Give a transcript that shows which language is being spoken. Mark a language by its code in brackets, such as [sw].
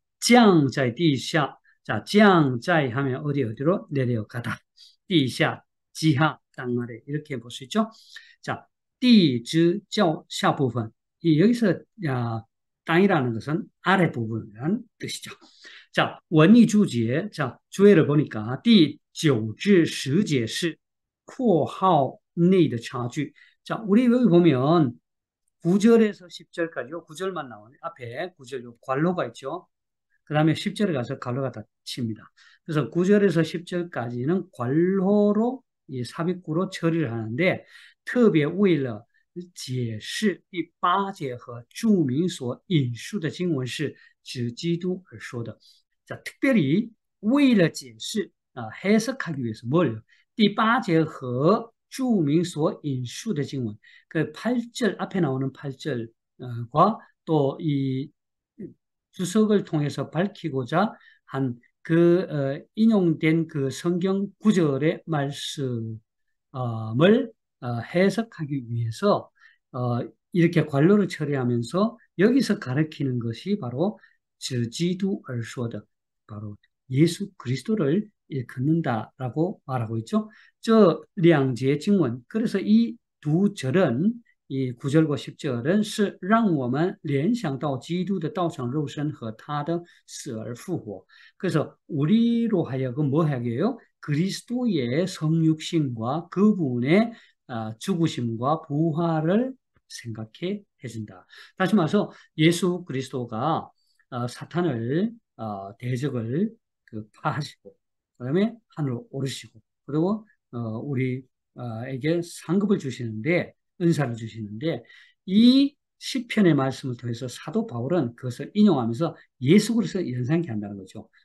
[zh] 降在地下. [ko] 자, 降在 하면 어디로 내려가다. 地下 지하 땅 아래 이렇게 볼 수 있죠. [zh] 자, 地之较下部分. [ko] 여기서 땅이라는 것은 아래 부분이라는 뜻이죠. 자, 원리 주제. 자, 주해를 보니까 [zh] 第9至10节是括号内的差距. [ko] 자, 우리 여기 보면 9절에서 10절까지요. 9절만 나오네. 앞에 9절 요 괄호가 있죠. 그 다음에 10절에 가서 괄호가 닫힙니다. 그래서 9절에서 10절까지는 괄호로 삽입구로 처리를 하는데 [zh] 特别为了解释第8节和注明所引述的经文是指基督而说的. [ko] 자, 특별히 [zh] 为了解释 [ko] 해석하기 위해서 뭘요? [zh] 第8节和注明所引述的经文, [ko] 그 8절 앞에 나오는 8절과 또 이 주석을 통해서 밝히고자 한 인용된 그 성경 구절의 말씀을 해석하기 위해서 이렇게 괄호를 처리하면서 여기서 가르치는 것이 바로 [zh] 指基督而说的, [ko] 바로 예수 그리스도를 일컫는다라고 말하고 있죠. [zh] 这两节经文, [ko] 그래서 이 두 절은 이 9절과 10절은 [zh] 是让我们联想到基督的道成肉身和他的死而复活. [ko] 그래서 우리로 하여금 뭐 하게 해요? 그리스도의 성육신과 그분의 죽으심과 부활을 생각해 해준다. 다시 말해서 예수 그리스도가 사탄을 대적을 파하시고 그다음에 하늘로 오르시고 그리고 우리에게 상급을 주시는데 은사를 주시는데 이 시편의 말씀을 통해서 사도 바울은 그것을 인용하면서 예수 그리스도를 연상케 한다는 거죠.